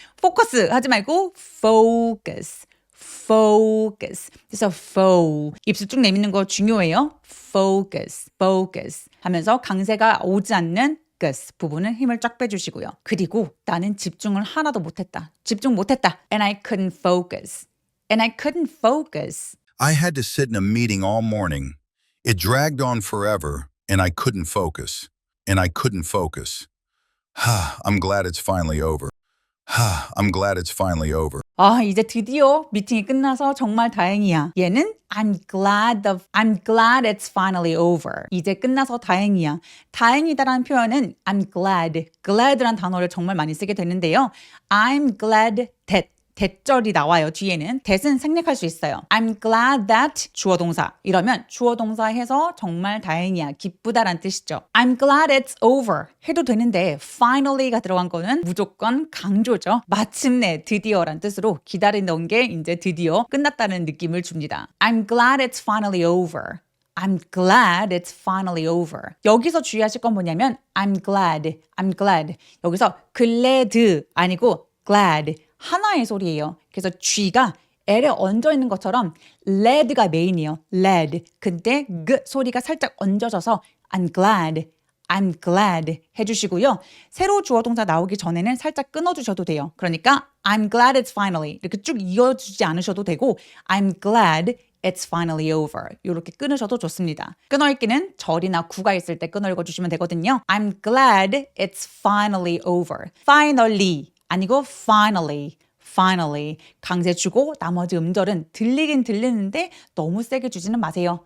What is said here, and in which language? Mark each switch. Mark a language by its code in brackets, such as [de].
[ko] focus 하지 말고 focus. [en] focus. [ko] 그래서 입술 쭉 내미는 거 중요해요. focus 하면서 강세가 오지 않는 부분은 힘을 쫙 빼주시고요. 그리고 나는 집중을 하나도 못했다. 집중 못했다. [en] And I couldn't focus. And I couldn't focus. I had to sit in a meeting all morning. It dragged on forever, and I couldn't focus. And I couldn't focus. I'm glad it's finally over. I'm glad it's finally over. [ko] 아, 이제 드디어 미팅이 끝나서 정말 다행이야. 얘는 [en] I'm glad it's finally over. [ko] 이제 끝나서 다행이야. 다행이다라는 표현은 I'm glad란 단어를 정말 많이 쓰게 되는데요. I'm glad that 대절이 나와요. 뒤에는 that은 생략할 수 있어요. I'm glad that 주어 동사 이러면 주어 동사 해서 정말 다행이야. 기쁘다란 뜻이죠. [en] I'm glad it's over [ko] 해도 되는데 finally가 들어간 거는 무조건 강조죠. 마침내 드디어란 뜻으로 기다리던 게 이제 드디어 끝났다는 느낌을 줍니다. [en] I'm glad it's finally over. I'm glad it's finally over. [ko] 여기서 주의하실 건 뭐냐면 I'm glad. 여기서 glad 아니고 glad. 하나의 소리예요. 그래서 G가 L에 얹어 있는 것처럼 led가 메인이에요. [en] led. [ko] 근데 G 소리가 살짝 얹어져서 I'm glad 해주시고요. 새로 주어 동사 나오기 전에는 살짝 끊어주셔도 돼요. 그러니까 I'm glad it's finally 이렇게 쭉 이어주지 않으셔도 되고 [en] I'm glad it's finally over [ko] 이렇게 끊으셔도 좋습니다. 끊어읽기는 절이나 구가 있을 때 끊어 읽어주시면 되거든요. [en] I'm glad it's finally over. [ko] finally 아니고 finally 강세 주고 나머지 음절은 들리긴 들리는데 너무 세게 주지는 마세요.